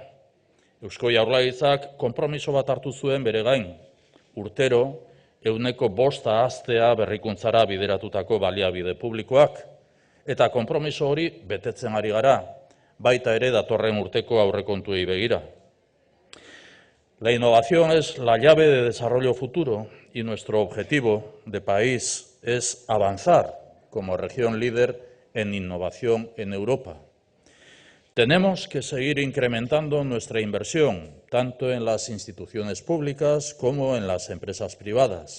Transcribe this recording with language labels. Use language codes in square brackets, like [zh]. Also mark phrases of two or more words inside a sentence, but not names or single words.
[eu] Eusko Jaurlaritzak konpromiso bat hartu zuen bere gain. Urtero 5% haztea berrikuntzara bideratutako baliabide publikoak, eta konpromiso hori betetzen ari gara, baita ere datorren urteko aurrekontuei begira. [es] La innovación es la llave de desarrollo futuro y nuestro objetivo de país es avanzar como región líder en innovación en Europa. Tenemos que seguir incrementando nuestra inversión, tanto en las instituciones públicas como en las empresas privadas.